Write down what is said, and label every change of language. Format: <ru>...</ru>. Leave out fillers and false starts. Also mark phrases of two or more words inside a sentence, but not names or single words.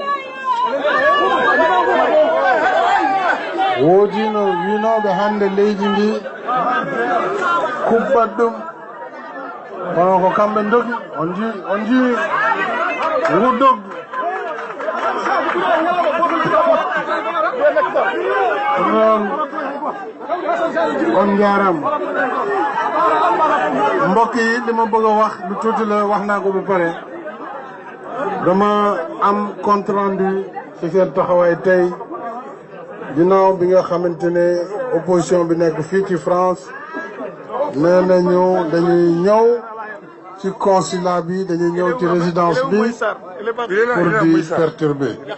<ff>Woodi no winoɓe hande leydi ndi kubbat ɗum. Kono ko kamɓe dogi on ji wuddog noon on</ff> <wo>jarama mbokk yi li ma bëgg a wax lu tuuti la wax naa ko ba pare dama am</wo> <fr>compte rendu</fr> <wo>ci seen taxawaay tey ginnaaw bi nga xamante ne opposition bi nekk fii ci France nee nañu dañuy ñëw ci consulat bi dañuy ñëw ci résidence bi pour di perturber</wo>